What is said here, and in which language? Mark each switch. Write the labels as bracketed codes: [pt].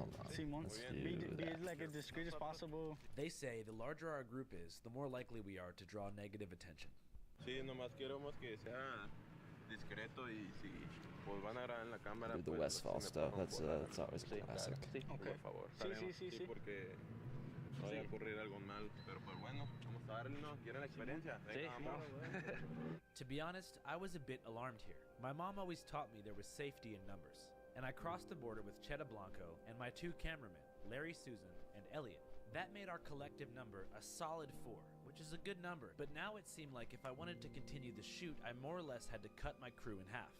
[en] Simon, be like as discreet as possible. They say the larger our group is, the more likely we are to draw negative attention. [es] Sí, nomás queremos que sea discreto y si pues van a grabar en la cámara. [en] Do the Westfall stuff. That's always a classic. [es] Sí, por favor. Sí, porque no vaya a ocurrir algo mal. Pero pues bueno, vamos a darle, ¿no? ¿Quieren la experiencia? Venga, vamos. [en] To be honest, I was a bit alarmed here. My mom always taught me there was safety in numbers. And I crossed the border with Cheta Blanco and my two cameramen, Larry Susan and Elliot. That made our collective number a solid 4, which is a good number. But now it seemed like if I wanted to continue the shoot, I more or less had to cut my crew in half.